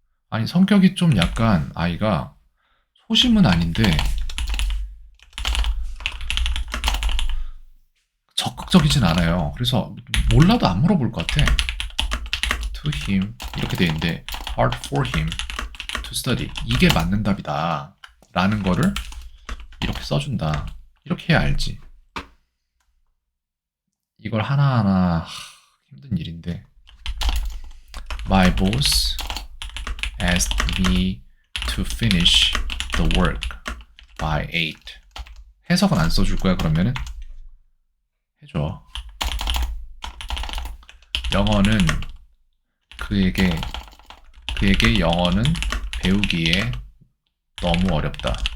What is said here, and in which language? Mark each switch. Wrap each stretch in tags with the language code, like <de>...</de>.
<ko>아니 성격이 좀 약간 아이가 소심은 아닌데 적극적이진 않아요. 그래서 몰라도 안 물어볼 것 같아.</ko> <en>To him</en> <ko>이렇게 돼 있는데</ko> <en>hard for him to study</en> <ko>이게 맞는 답이다 라는 거를 이렇게 써준다. 이렇게 해야 알지. 이걸 하나하나 힘든 일인데</ko> <en>My boss asked me to finish the work by 8.</en> <ko>해석은 안 써줄 거야 그러면은? 해줘. 영어는 그에게 영어는 배우기에 너무 어렵다.</ko>